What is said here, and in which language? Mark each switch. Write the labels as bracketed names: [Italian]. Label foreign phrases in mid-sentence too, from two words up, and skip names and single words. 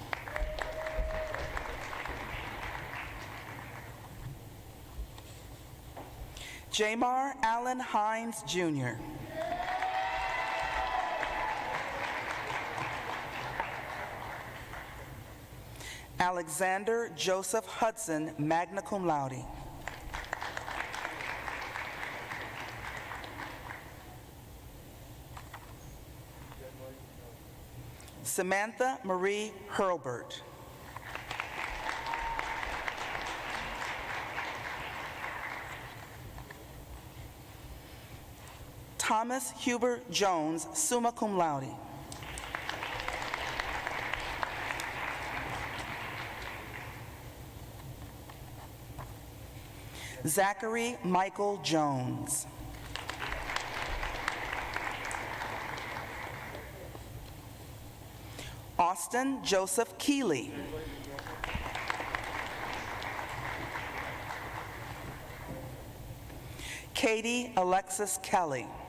[English] Jamar Allen Hines Jr. Alexander Joseph Hudson, [Latin] magna cum laude. [English] Samantha Marie Hurlbert. Thomas Huber Jones, [Latin] summa cum laude. [English] Zachary Michael Jones. Austin Joseph Keeley. Katie Alexis Kelly.